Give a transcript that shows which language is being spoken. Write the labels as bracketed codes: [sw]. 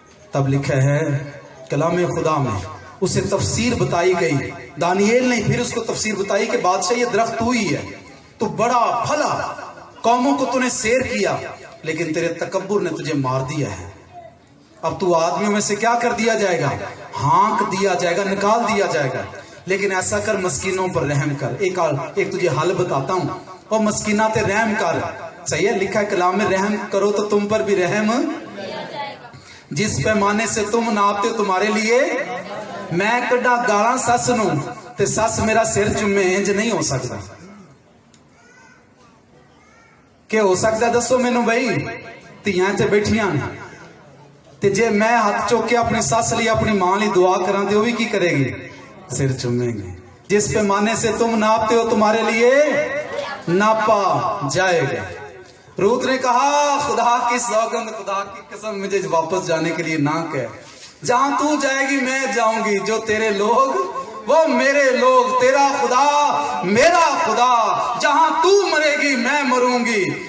[ur] تب لکھا ہے کلام خدا میں اسے تفسیر بتائی گئی. دانییل نے پھر اس کو تفسیر بتائی کہ بادشاہ یہ درخت تو ہی ہے, تو بڑا پھلا, قوموں کو تو نے سیر کیا لیکن تیرے تکبر نے تجھے مار دیا ہے. اب تو آدمیوں میں سے کیا کر دیا جائے گا؟ ہانک دیا جائے گا, نکال دیا جائے گا. لیکن ایسا کر مسکینوں پر رحم کر. ایک تجھے حل بتاتا ہوں, اور مسکینہ تے رحم کر. صحیح ہے, لکھا ہے کلام میں رحم کرو تو تم پر بھی رحم. جس پیمانے سے تم ناپتے ہو تمہارے لیے [pa] میں کڈا گالاں سس نو تے سس میرا سر چومے, انج نہیں ہو سکتا. کہ ہو سکتا دسو مینوں بھائی؟ تیاں تے بیٹھیاں نے تے جے میں ہاتھ چوک کے اپنی سس لی اپنی ماں لی دعا کراں تے وہ بھی کی کرے گی؟ سر چومے گی. [ur] جس پیمانے سے تم ناپتے ہو تمہارے لیے ناپا جائے گا. روت نے کہا خدا کی سوگند, خدا کی قسم, مجھے واپس جانے کے لیے نہ کہہ. جہاں تو جائے گی میں جاؤں گی, جو تیرے لوگ وہ میرے لوگ، تیرا خدا میرا خدا، جہاں تو مرے گی میں مروں گی.